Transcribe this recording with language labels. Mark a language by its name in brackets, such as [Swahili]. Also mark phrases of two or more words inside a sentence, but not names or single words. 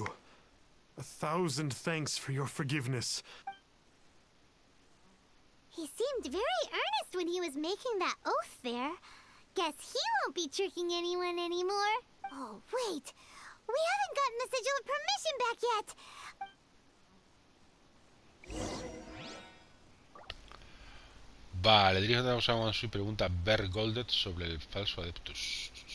[English] 1,000 thanks for your forgiveness. He seemed very earnest when he was making that oath there. Guess he won't be tricking anyone anymore. Oh, wait. We haven't gotten the sigil of permission back yet. [Spanish] Vale, diríjate a Wang Sui y pregunta a Bergoldet sobre el falso Adeptus.